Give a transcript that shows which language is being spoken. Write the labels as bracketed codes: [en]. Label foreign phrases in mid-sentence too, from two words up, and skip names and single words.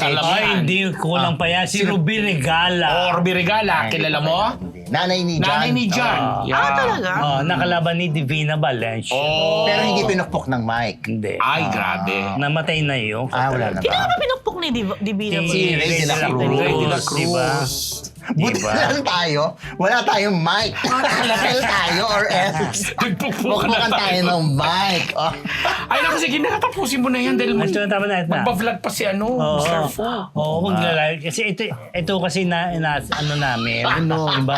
[tl] message. alam. Ay, hindi, kulang pa yan. Si Ruby Regala. Oh, Ruby Regala. Kilala mo? Nanay ni John. Nanay ni John. Yeah. talaga? Oh, nakalaban ni Divina Valencia. Oh. Pero hindi pinukpok ng mic. Hindi. Ay, grabe. Namatay na yun. Wala na Sino ba? ba pinukpok ni Divina? Si Ray de la Cruz. Ray de la Cruz. Diba? Buti Diba? lang tayo. Wala tayong mic. Kakalasal tayo [en] or else. [tl] Nagpukpukan na Bukbukan tayo ng mic. Oh. Ay, naku, sige na, tapusin mo na yan dahil Ay, tama na. magpa-vlog pa si Mr. Fu. Oo, magla-live. Kasi ito kasi ano namin. Diba?